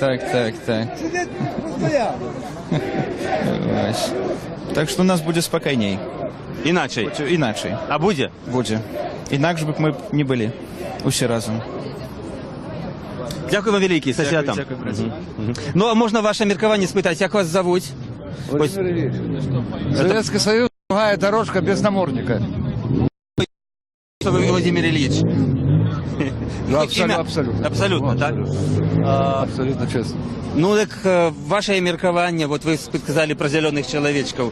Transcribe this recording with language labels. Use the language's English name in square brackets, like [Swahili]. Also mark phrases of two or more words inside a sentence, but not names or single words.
[Belarusian] Так што у нас будзе спакайней. Іначай? Іначай. А будзе? Будзе. Інакш бы мы не былі. Усе разам. Дякую вам вялікі, са святам. Ну, а можна ваше меркаванне спытаць, як вас завуць? [Russian] Советский Союз, другая дорожка без намордника. Владимир Ильич. Абсолютно. Абсолютно, так? Абсолютно честно. Ну, так [Belarusian] ваше меркаванне, [Russian] вот вы сказали про зеленых человечков.